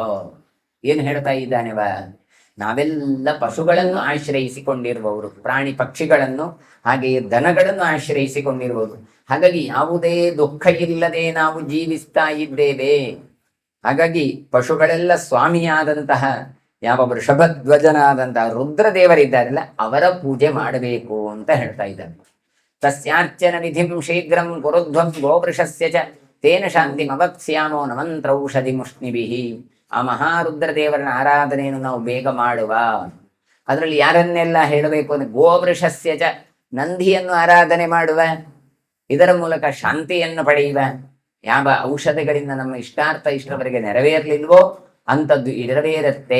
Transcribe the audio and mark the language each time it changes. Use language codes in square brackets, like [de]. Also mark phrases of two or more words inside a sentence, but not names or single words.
[kn] ಏನು ಹೇಳ್ತಾ ಇದ್ದಾನೆವ, ನಾವೆಲ್ಲ ಪಶುಗಳನ್ನು ಆಶ್ರಯಿಸಿಕೊಂಡಿರುವವರು, ಪ್ರಾಣಿ ಪಕ್ಷಿಗಳನ್ನು ಹಾಗೆಯೇ ದನಗಳನ್ನು ಆಶ್ರಯಿಸಿಕೊಂಡಿರುವುದು. ಹಾಗಾಗಿ ಯಾವುದೇ ದುಃಖ ಇಲ್ಲದೆ ನಾವು ಜೀವಿಸ್ತಾ ಇದ್ದೇವೆ. ಹಾಗಾಗಿ ಪಶುಗಳೆಲ್ಲ ಸ್ವಾಮಿಯಾದಂತಹ ಯಾವ ವೃಷಭಧ್ವಜನಾದಂತಹ ರುದ್ರದೇವರಿದ್ದಾರಲ್ಲ ಅವರ ಪೂಜೆ ಮಾಡಬೇಕು ಅಂತ ಹೇಳ್ತಾ ಇದ್ದಾರೆ. [sa] ತಸ್ಯಾರ್ಚನ ವಿಧಿಂ ಶೀಘ್ರಂ ಕುರುಧ್ವಂ ಗೋವೃಷಸ್ಯ ಚ ತೇನ ಶಾಂತಿಂ ಅವಕ್ಸ್ಯಾಮೋ ನಮಂತ್ರೌಷಧಿ ಮುಷ್ಣಿಭಿಹಿ. [kn] ಆ ಮಹಾರುದ್ರದೇವರನ ಆರಾಧನೆಯನ್ನು ನಾವು ಬೇಗ ಮಾಡುವ. ಅದರಲ್ಲಿ ಯಾರನ್ನೆಲ್ಲ ಹೇಳಬೇಕು ಅಂದ್ರೆ [sa] ಗೋವೃಷಸ್ಯ ಚ, [kn] ನಂದಿಯನ್ನು ಆರಾಧನೆ ಮಾಡುವ, ಇದರ ಮೂಲಕ ಶಾಂತಿಯನ್ನು ಪಡೆಯುವ. ಯಾವ ಔಷಧಿಗಳಿಂದ ನಮ್ಮ ಇಷ್ಟಾರ್ಥ ಇಷ್ಟರವರೆಗೆ ನೆರವೇರಲಿಲ್ವೋ ಅಂಥದ್ದು ನೆರವೇರುತ್ತೆ.